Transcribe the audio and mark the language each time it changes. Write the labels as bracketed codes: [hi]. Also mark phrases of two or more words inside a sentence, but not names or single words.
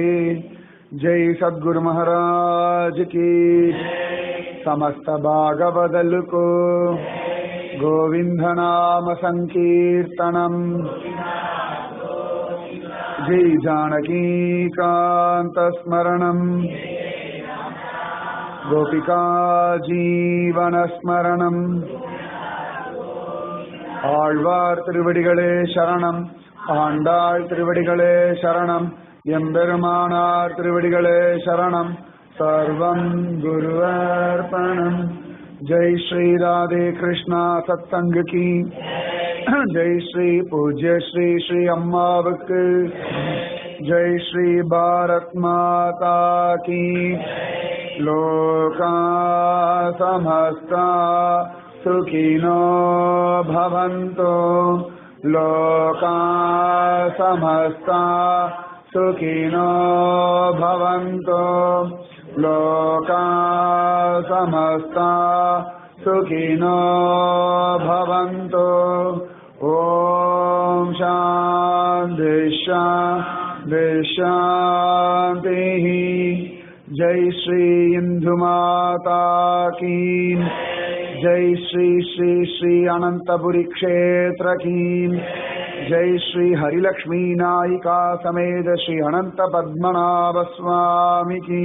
[hi] जय सद्गुरु महाराज की. समस्त भागवदल को गोविंद नाम संकीर्तनम. [sa] जय जानकी कांत स्मरणम गोपिका जीवनस्मरणम् [ta] ஆழ்வார் திருவடிகளே சரணம். ஆண்டாள் திருவடிகளே சரணம். எம்பெருமானார் திருவடிகளே சரணம். [sa] सर्वं गुर्वर्पणम्. [hi] जय श्री राधे कृष्णा सत्संग की जय श्री पूज्य श्री श्री அம்மாவுக்கு जय श्री भारत माता की. [sa] लोका समस्ता सुखिनो भवन्तु. लोका समस्ता सुखिनो भवन्तु. लोका समस्ता सुखिनो भवन्तु. ॐ शान्ति शान्ति शान्तिः. [hi] जय श्री इंदु माता की. जय श्री श्री श्री अनंतपुरी क्षेत्र की. जय श्री हरिलक्ष्मी नायिका समेत श्री अनंत पद्मनाभ स्वामी की.